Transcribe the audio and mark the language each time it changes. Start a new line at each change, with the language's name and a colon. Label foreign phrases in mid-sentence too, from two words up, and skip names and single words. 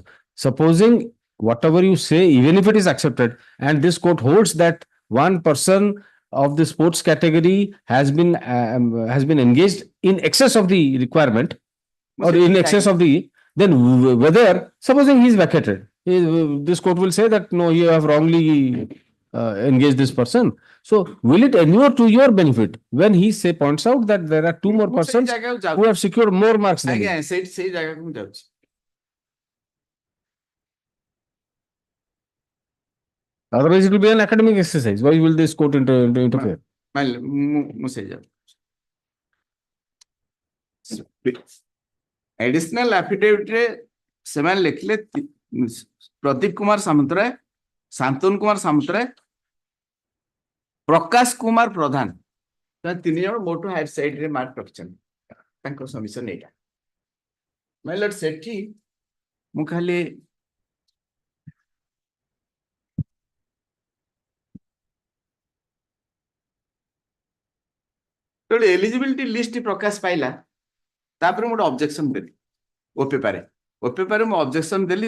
English: Supposing whatever you say, even if it is accepted, and this court holds that one person of the sports category has been engaged in excess of the requirement or in excess of the, then whether, supposing he is vacated, this court will say that no, you have wrongly engaged this person. So will it endure to your benefit when he points out that there are 2 more persons who have secured more marks than you?
Odia: ଆଜ୍ଞା ସେଇ ଜାଗାକୁ ମୁଁ ଯାଉଛି.
English: Otherwise, it will be an academic exercise. Why will this court interfere?
Odia: ମୁଁ ସେଇ ଯାଉଛି.
English: Additional affidavit
Odia: ରେ ସେମାନେ ଲେଖିଲେ ପ୍ରଦୀପ କୁମାର ସାମନ୍ତରାୟ, ଶାନ୍ତନୁ କୁମାର ସାମନ୍ତରାୟ, ପ୍ରକାଶ କୁମାର ପ୍ରଧାନ, 3 ଜଣ ମୋଟୁ
English: higher side
Odia: ରେ ମାର୍କ ରଖିଛନ୍ତି. ତାଙ୍କ ସମିଶନ ଏଇଟା.
English: my lord,
Odia: ସେଠି ମୁଁ ଖାଲି
English: eligibility list
Odia: ପ୍ରକାଶ ପାଇଲା, ତାପରେ ମୁଁ ଗୋଟେ ଅବଜେକ୍ସନ ଦେଲି ଓପେପାରେ ମୁଁ ଅବଜେକ୍ସନ ଦେଲି.